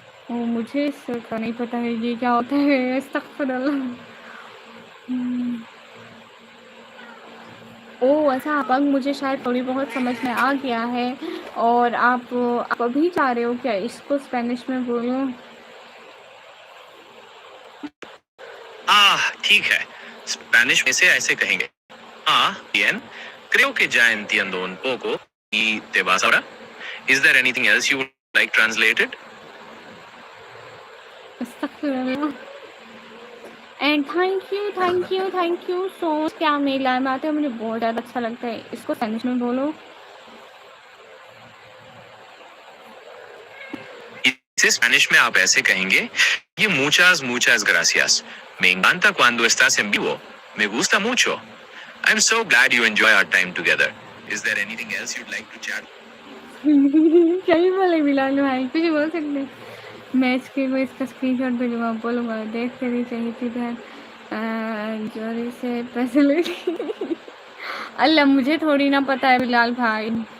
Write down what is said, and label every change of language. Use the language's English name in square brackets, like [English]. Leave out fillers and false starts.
[Hindi] ओ, मुझे इसका नहीं पता है ये क्या होता है। अस्तगफिरुल्लाह। ओह अच्छा, अब मुझे शायद थोड़ी बहुत समझ में आ गया है। और आप अभी चाह रहे हो क्या इसको स्पेनिश में बोलूं? ठीक है, स्पेनिश में से ऐसे कहेंगे [Spanish] bien, creo que ya entiendo un poco y te vas ahora. [English] Is there anything else you would like translated? अस्तगफिरुल्लाह। And thank you so much. [Hindi] क्या मेल आए में आते हैं, मुझे बहुत ज़्यादा अच्छा लगता है। इसको स्पेनिश में बोलो। इसे स्पेनिश में आप ऐसे कहेंगे, ये [Spanish] muchas gracias. Me encanta cuando estás en vivo. Me gusta mucho. [English] I'm so glad you enjoy our time together. Is there anything else you'd like to chat? [Hindi] क्या ही बोले बिलाल भाई, कुछ बोल सकते हैं। मैं इसके को इसका स्क्रीनशॉट भेजूंगा, बोलूँगा देख तेरी चाहिए थी बहन जोरी से पैसे ले ली। अल्लाह मुझे थोड़ी ना पता है बिलाल भाई।